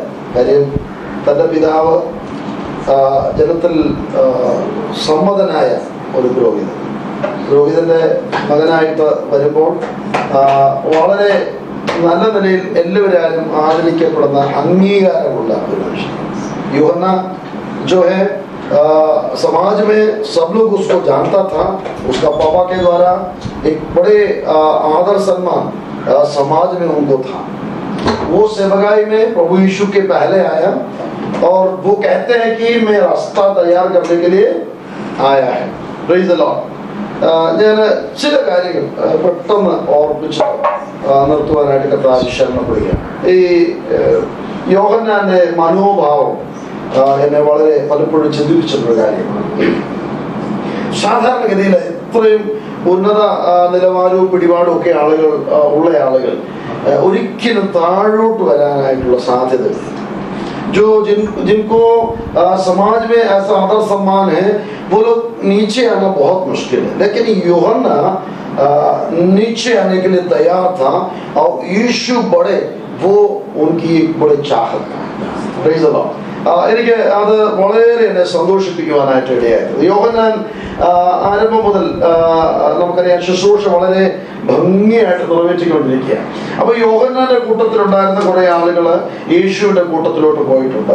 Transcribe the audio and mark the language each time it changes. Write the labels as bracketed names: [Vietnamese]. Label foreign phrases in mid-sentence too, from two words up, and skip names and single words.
[Malayalam] കാര്യം തൻ്റെ പിതാവ് ജനത്തിൽ സമ്മതനായ ഒരു പുരോഹിതന്റെ മകനായിട്ട് വരുമ്പോൾ വളരെ നല്ല നിലയിൽ എല്ലാവരും ആദരിക്കപ്പെടുന്ന അംഗീകാരമുള്ള ഒരു മനുഷ്യൻ. [Hindi] यूहन्ना जो है समाज में सब लोग उसको जानता था. उसका पापा के द्वारा एक बड़े आदर सम्मान समाज में उनको था. वो सेवकाई में प्रभु यीशु के पहले आया और वो कहते हैं कि मैं रास्ता तैयार करने के लिए आया है. [English] Praise the Lord. [Malayalam] ഞാൻ ചില കാര്യങ്ങൾ പെട്ടെന്ന് ഓർമ്മിച്ച് നിർത്തുവാനായിട്ട് കർത്താവ് ശരണപ്പെടുകയാണ്. ഈ യോഹന്നാന്റെ മനോഭാവം എന്നെ വളരെ പലപ്പോഴും ചിന്തിപ്പിച്ചിട്ടുള്ള കാര്യമാണ്. സാധാരണഗതിയിൽ ഇത്രയും ഉന്നത നിലവാരവും പിടിപാടും ഒക്കെ ഉള്ള ആളുകൾ ഒരിക്കലും താഴോട്ട് വരാനായിട്ടുള്ള സാധ്യത. [Hindi] जो जिनको समाज में ऐसा आदर सम्मान है वो लोग नीचे आना बहुत मुश्किल है. लेकिन यूहन्ना नीचे आने के लिए तैयार था और यीशु बड़े वो उनकी एक बड़े चाहत था. [English] Praise the Lord. [Malayalam] എനിക്ക് അത് വളരെ എന്നെ സന്തോഷിപ്പിക്കുവാനായിട്ട് ഇടയായിരുന്നു. യോഹന്നാൻ ആരംഭം മുതൽ നമുക്കറിയാം ശുശ്രൂഷ വളരെ ഭംഗിയായിട്ട് നിറവേറ്റിക്കൊണ്ടിരിക്കുക. അപ്പൊ യോഹന്നാന്റെ കൂട്ടത്തിലുണ്ടായിരുന്ന കുറെ ആളുകൾ യേശുവിന്റെ കൂട്ടത്തിലോട്ട് പോയിട്ടുണ്ട്.